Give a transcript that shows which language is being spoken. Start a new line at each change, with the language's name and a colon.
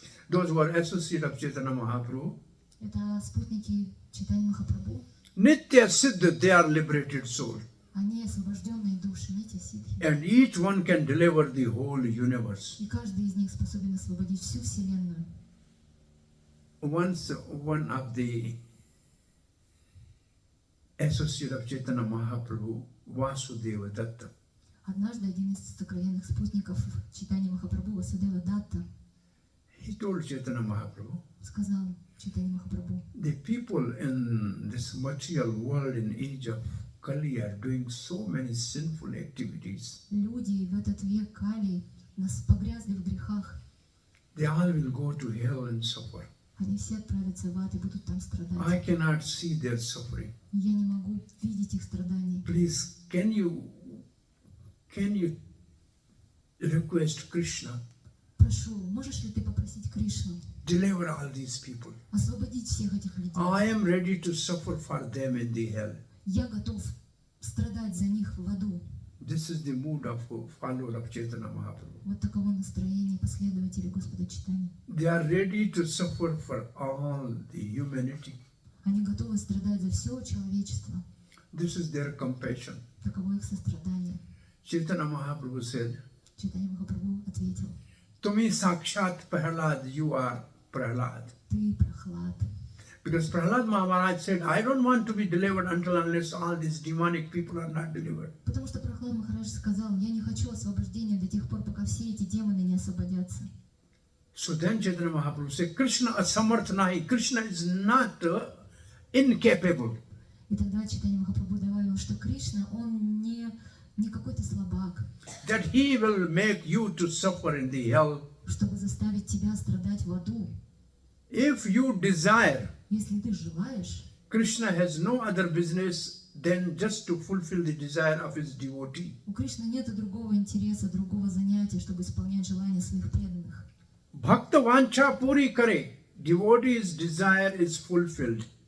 English: Those who are associates of Chaitanya Mahaprabhu.
Russian: Это спутники Чайтаньи Махапрабху.
English: Nitya Siddha, they are liberated soul.
Russian: Они освобожденные души, Нитья Сиддхи.
English: And each one can deliver the whole universe.
Russian: И каждый из них способен освободить всю Вселенную.
English: Once one of the associates of Chaitanya Mahaprabhu, Vasudeva Datta,
Russian: Однажды один из сокровенных спутников Чайтаньи Махапрабху, Васудева Датта,
English: he told Chaitanya Mahaprabhu,
Russian: сказал Чайтаньи Махапрабху:
English: the people in this material world in age of Kali are doing so many sinful activities.
Russian: люди в этот век Кали нас погрязли в грехах.
English: They all will go to hell and suffer.
Russian: Они все отправятся в ад и будут там
English: I
Russian: страдать.
English: cannot see their suffering.
Russian: Я не могу видеть их страданий.
English: Please, can you request Krishna
Russian: Прошу, можешь ли ты попросить Кришну
English: deliver all these people?
Russian: освободить всех этих людей?
English: I am ready to suffer for them in the hell.
Russian: Я готов страдать за них в аду.
English: This is the mood of a follower of Chaitanya Mahaprabhu.
Russian: Вот таково настроение последователей Господа Чайтаньи.
English: They are ready to suffer for all the humanity.
Russian: Они готовы страдать за все человечество.
English: This is their compassion.
Russian: Таково их сострадание.
English: Chaitanya Mahaprabhu said,
Russian: Чайтанья Махапрабху ответил:
Bangla: Tumi Sakshat Prahlad,
English: you are Prahlad.
Russian: ты Прохлад.
English: Because Prahlad Maharaj said, I don't want to be delivered until unless all these demonic people are not delivered.
Russian: Потому что Прохлад Махарадж сказал: я не хочу освобождения до тех пор, пока все эти демоны не освободятся.
English: So then Chaitanya Mahaprabhu said,
Bangla: Krishna asamarth nahi.
English: Krishna is not incapable.
Russian: И тогда Чайтанья Махапрабху добавил, что Кришна, он не какой-то слабак,
English: That he will make you to suffer in the hell.
Russian: чтобы заставить тебя страдать в аду.
English: If you desire,
Russian: Если ты желаешь,
English: Krishna has no other business than just to fulfill the desire of his devotee.
Russian: у Кришны нет другого интереса, другого занятия, чтобы исполнять желания своих преданных.
Bangla: Bhakta vancha puri kare.
English: Devotee's desire is fulfilled.